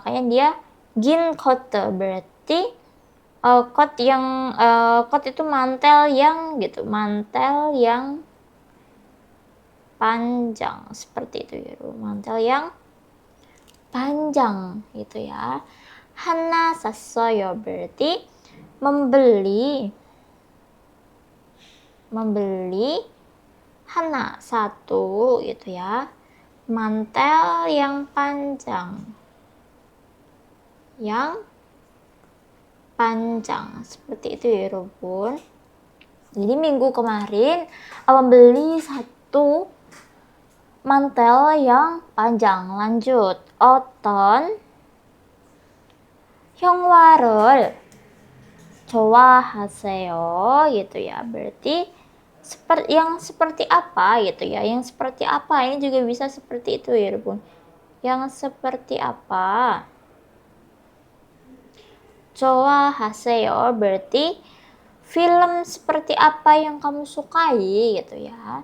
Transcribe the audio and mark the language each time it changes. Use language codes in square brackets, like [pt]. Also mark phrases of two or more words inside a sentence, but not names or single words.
[id] Makanya dia [ko] 긴 코트, [id] berarti kot yang kot itu mantel yang gitu, mantel yang panjang seperti itu ya, mantel yang panjang gitu ya. [ko] 하나 샀어요 [id] berarti membeli 하나 satu gitu ya, mantel yang panjang seperti itu ya 여러분. Jadi minggu kemarin membeli satu mantel yang panjang. Lanjut. [ko] 어떤 영화를 좋아하세요 [id] gitu ya. Berarti seperti apa gitu ya. Yang seperti apa ini juga bisa seperti itu ya 여러분. Yang seperti apa? 좋아하세요 berarti film seperti apa yang kamu sukai gitu ya.